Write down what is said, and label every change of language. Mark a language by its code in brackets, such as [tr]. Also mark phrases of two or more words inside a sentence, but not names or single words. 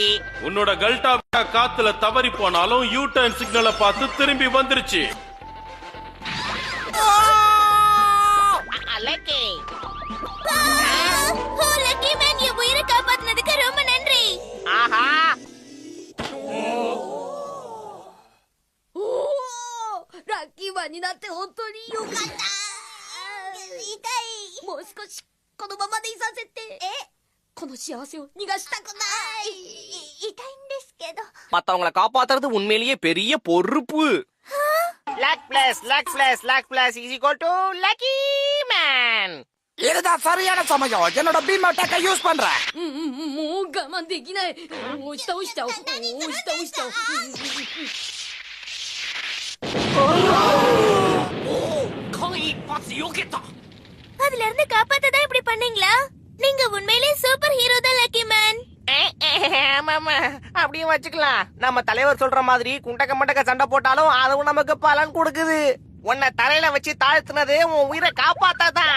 [ta] உன்னோட கல்டா காத்துல தவறி போனாலும் [en] U turn [ta] சிக்னலை பார்த்து திரும்பி வந்துருச்சு. லக்கி. லக்கி மேன், என் உயிரை காப்பாத்தினதுக்கு ரொம்ப நன்றி. ஆஹா, [ja] ラッキーマンになって本当によかった。痛い。もう少しこのままでいさせて。この幸せを逃がしたくない。痛いんですけど。 [ta] மத்தவங்களை காப்பாத்துறது உண்மையிலேயே பெரிய பொறுப்பு. [en] luck plus luck plus luck plus is equal to Lucky Man. [ta] இதுதான் சரியான சமயம். என்னோட [en] beam attack [ta] யூஸ் பண்றேன். [ja] もう我慢できない。押した押した押した押した。間一髪避けた。 [ta] அதுல இருந்து காப்பாத்ததான் இப்படி பண்ணீங்களா? நீங்க உண்மையிலேயே [en] super hero [ta] தான் லக்கி மேன். ஆமாமா, அப்படியும் வச்சுக்கலாம். நம்ம தலைவர் சொல்ற மாதிரி குண்டக்க மண்டக்க சண்டை போட்டாலும் அதுவும் நமக்கு பலன் கொடுக்குது. உன்னை தலையில வச்சு தாழ்த்துனது உன் உயிரை காப்பாத்தாதான்.